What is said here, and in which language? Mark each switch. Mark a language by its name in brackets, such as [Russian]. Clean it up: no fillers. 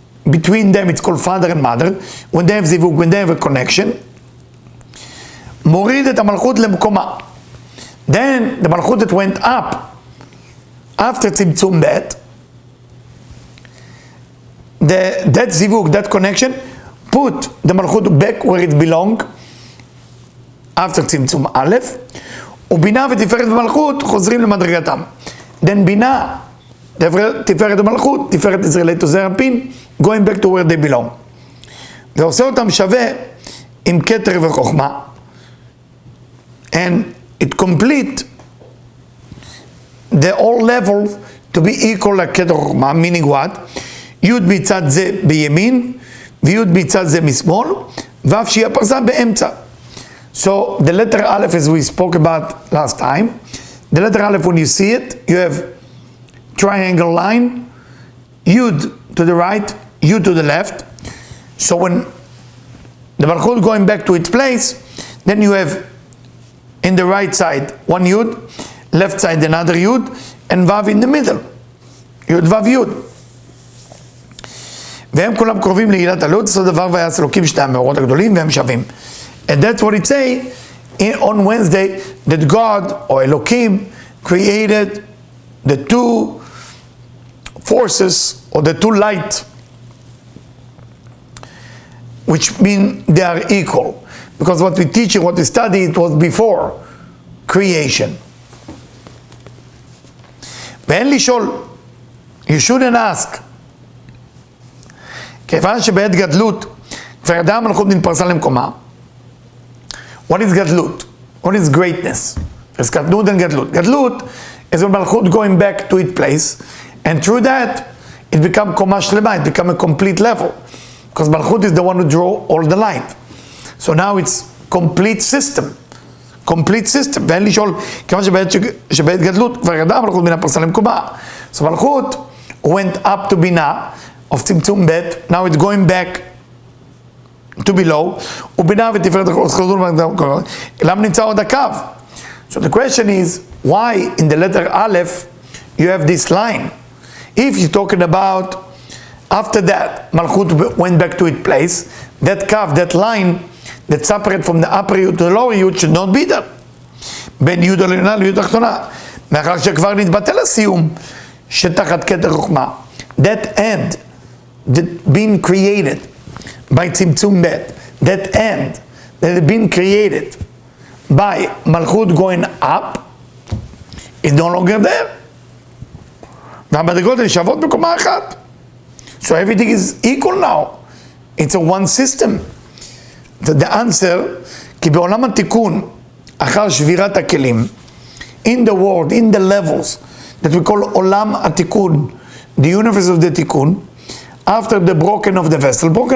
[English] Between them it's called father and mother. When they have zivug, when they have a connection, [Hebrew] Morid et HaMalchut lemkoma. [English] Then the Malchut that went up after Tzimtzum Bet, that zivug, that connection, put the Malchut back where it belonged after Tzimtzum Aleph. [Hebrew] ובינה ותפארת ומלכות חוזרים למדרגתם. [English] Then בינה, תפארת ומלכות, תפארת is related to זעיר אנפין, going back to where they belong. [Hebrew] זה עושה אותם שווה עם כתר וחוכמה, [English] and it complete the all level to be equal לכתר וחוכמה, meaning what? [Hebrew] י' מצד זה בימין, וי' מצד זה משמאל, ואף שהיא הפרסה באמצע. [English] So the letter Aleph, as we spoke about last time, the letter Aleph, when you see it, you have triangle line, Yud to the right, Yud to the left. So when the Malchut going back to its place, then you have in the right side one Yud, left side another Yud, and Vav in the middle. Yud Vav Yud. [Hebrew] והם כולם קרובים לעילת הלוד, so דבר ויעש אלוקים שתי המאורות הגדולים והם שווים. [English] And that's what it say on Wednesday, that God or Elohim created the two forces or the two light, which mean they are equal. Because what we teach and what we study, it was before creation. [Hebrew] ואין לשאול, [English] you shouldn't ask, [Hebrew] כיוון שבעת גדלות כבר ידעה המלכות נתפרסה למקומה. [English] What is Gadlut? What is greatness? There's Gadlut and Gadlut. Gadlut is when Malchut going back to its place, and through that, it becomes Komash Lema, it becomes a complete level. Because Malchut is the one who draw all the light. So now it's complete system. Complete system. [Hebrew] ואין לשאול, כיוון שבעת גדלות, כבר ידעה מלכות בינה פרסה למקומה. [English] So Malchut went up to Binah of Tzimtzum Bet, now it's going back to below, [Hebrew] ובינה ותפארת חוזרים למקומה. למה נמצא עוד הקו? [English] So the question is, why in the letter Aleph you have this line? If you're talking about after that, Malchut went back to its place, that curve, that line that separate from the upper Yud to the lower Yud should not be there. [Hebrew] בין י' העליונה לי' התחתונה. מאחר שכבר נתבטל הסיום שתחת כתר חוכמה. [English] That end that been created by Tzimtzum Bet, that end that had been created by Malchut going up is no longer there. [Hebrew] והמדרגות הן שוות בקומה אחת. [English] So everything is equal now. It's a one system. The answer, [Hebrew] כי בעולם התיקון, אחר שבירת הכלים, [English] in the world, in the levels that we call עולם התיקון, the universe of the Tikkun, after the broken of the vessel,